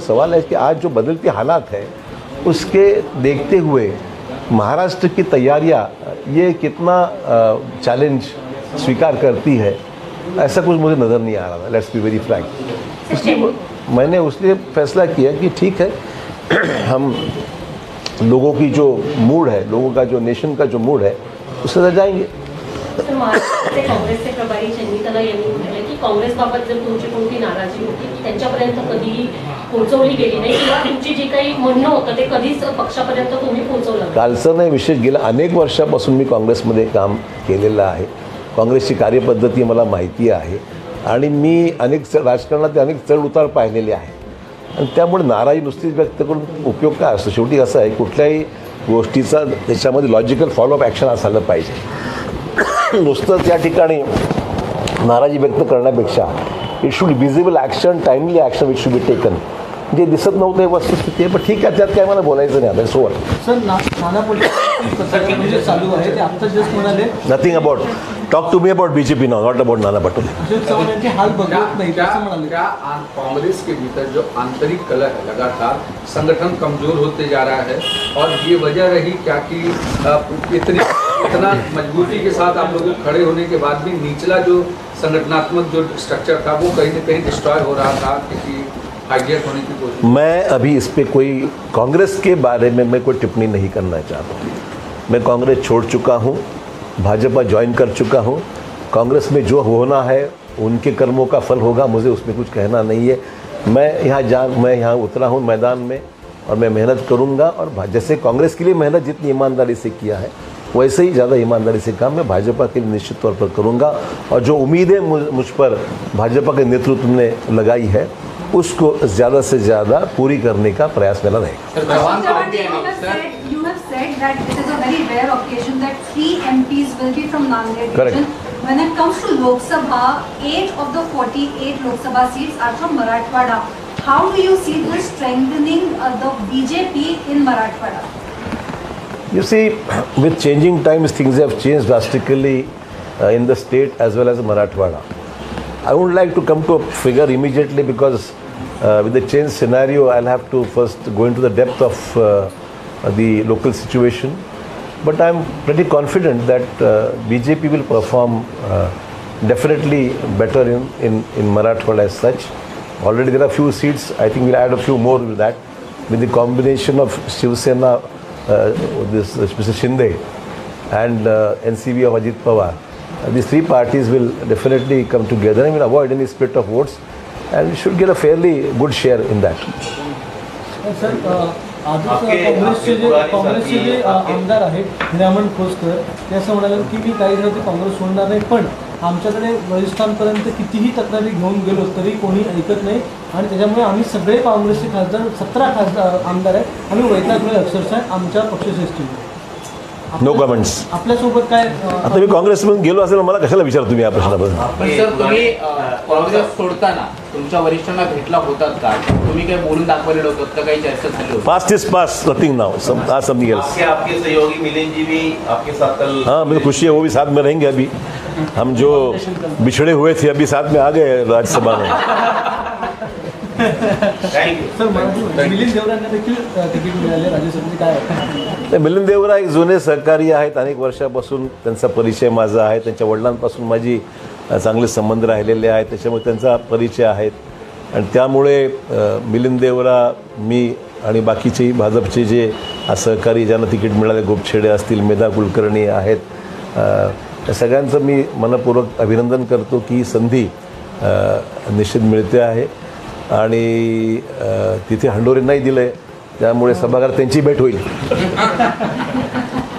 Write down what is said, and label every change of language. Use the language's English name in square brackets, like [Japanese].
[Hindi] सवाल है कि आज जो बदलते हालात है उसके देखते हुए महाराष्ट्र की तैयारियां ये कितना चैलेंज स्वीकार करती है, ऐसा कुछ मुझे नज़र नहीं आ रहा था। [English] Let's be very frank. [Hindi] इसलिए मैंने उसलिए फैसला किया कि ठीक है, हम लोगों की जो मूड है, लोगों का जो नेशन का जो मूड है उससे रह जाएंगे। [Marathi] तर महाराष्ट्राचे काँग्रेसचे प्रभारी चंदी तला यांनी म्हटलं की काँग्रेसबाबत जर तुमची कोणती नाराजी होती की त्यांच्यापर्यंत कधीही पोहोचवली गेली नाही किंवा तुमची जी काही म्हणणं होतं ते कधीच पक्षापर्यंत तुम्ही पोहोचवलं नाही. कालचं नाही, विशेष गेल्या अनेक वर्षापासून मी काँग्रेसमध्ये काम केलेलं आहे. काँग्रेसची कार्यपद्धती मला माहिती आहे आणि मी राजकारणात अनेक चढ उतार पाहिलेले आहे आणि त्यामुळे नाराजी नुसतीच व्यक्त करून उपयोग काय असतो. शेवटी असं आहे, कुठल्याही गोष्टीचा त्याच्यामध्ये लॉजिकल फॉलोअप ॲक्शन असायला पाहिजे. नुसतं त्या ठिकाणी नाराजी व्यक्त करण्यापेक्षा [English] It should visible action, timely action which should be taken. [Marathi] जे दिसत नव्हतं हे वस्तुस्थिती आहे, पण ठीक आहे, त्यात काय मला बोलायचं नाही आता. सोड सर, नाना पटोले म्हणजे चालू आहे ते आता जस्ट म्हणाले [English] Nothing about, talk to me about BJP now, not about Nana Patole. [Marathi] Ashok Chavan यांचे हाल बघत नाही असं म्हणाले. [Hindi] क्या कांग्रेस के भीतर जो आंतरिक कलह है, लगातार संगठन कमजोर होते जा रहा है और ये वजह रही क्या कि इतना मजबूती के साथ आप लोगों खड़े होने के बाद भी निचला जो संगठनात्मक जो स्ट्रक्चर था वो कहीं न कहीं डिस्ट्रॉय हो रहा था, किसी हाईजैक होने की कोशिश? मैं अभी इस पर कोई कांग्रेस के बारे में मैं कोई टिप्पणी नहीं करना चाहता हूँ. मैं कांग्रेस छोड़ चुका हूँ, भाजपा ज्वाइन कर चुका हूँ. कांग्रेस में जो होना है उनके कर्मों का फल होगा, मुझे उसमें कुछ कहना नहीं है. मैं यहाँ उतरा हूँ मैदान में और मैं मेहनत करूँगा और जैसे कांग्रेस के लिए मेहनत जितनी ईमानदारी से किया है वैसे ही ज़्यादा ईमानदारी से काम मैं भाजपा के लिए निश्चित तौर पर करूँगा. और जो उम्मीदें मुझ पर भाजपा के नेतृत्व ने लगाई है उसको ज़्यादा से ज़्यादा पूरी करने का प्रयास मेरा रहेगा. [English] You have said that this is a very rare occasion that 3 MPs will be from Nanded region. When it comes to Lok Sabha, 8 of the 48 Lok Sabha seats are from Marathwada. How do you see this strengthening the BJP in Marathwada? You see, with changing times, things have changed drastically in the state as well as Marathwada. I wouldn't like to come to a figure immediately because with the change scenario, I'll have to first go into the depth of the local situation. But I'm pretty confident that BJP will perform definitely better in Marathwada as such. Already there are few seats. I think we'll add a few more with that. With the combination of Shiv Sena, this Mr. Shinde, and NCV of Ajit Pawar, these three parties will definitely come together and will avoid any split of votes and should get a fairly good share in that. [Marathi] Sir, काँग्रेसचे जे आमदार आहेत हिरामण खोसकर ते असं म्हणाले की मी काही दिवस काँग्रेस सोडणार नाही, पण आमच्याकडे वरिष्ठांपर्यंत कितीही तक्रारी घेऊन गेलो तरी कोणी ऐकत नाही आणि त्याच्यामुळे आम्ही सगळे काँग्रेसचे खासदार 17 खासदार आमदार आहेत, आम्ही वैतागलोय अक्षरशः आमच्या पक्षश्रेष्ठीने. [English] No comments. [Marathi] आपल्यासोबत काय आता मी काँग्रेसमधून गेलो असेल मला कशाला विचारतो तुम्ही या प्रश्नाबद्दल. पण सर, तुम्ही काँग्रेस सोडताना तुमच्या वरिष्ठांना भेटला होतात का? तुम्ही काय बोलून दाखवलेलं होतं का? काही चर्चा झाली होती? [English] Past is past, nothing now, something else. [Hindi] आपके सहयोगी मिलिंद जी भी आपके साथ कल? हाँ, मुझे खुशी है, वो भी साथ में रहेंगे. अभी हम जो बिछड़े हुए थे अभी साथ में आ गए राज्यसभा में. [Marathi] सर, मिलिंद देवरांना देखील तिकीट मिळाले राज्यसभेचे, काय? मिलिंद देवरा एक जुने सहकारी आहेत. अनेक वर्षापासून त्यांचा परिचय माझा आहे. त्यांच्या वडिलांपासून माझी चांगले संबंध राहिलेले आहेत, त्याच्यामुळे त्यांचा परिचय आहेत आणि त्यामुळे मिलिंद देवरा, मी आणि बाकीचे भाजपचे जे सहकारी ज्यांना तिकीट मिळाले, गोपछेडे असतील, मेधा कुलकर्णी आहेत, त्या सगळ्यांचं मी मनपूर्वक अभिनंदन करतो की ही संधी निश्चित मिळते आहे आणि तिथे हंडोरे नाही दिलं आहे त्यामुळे सभागृहात त्यांची भेट होईल.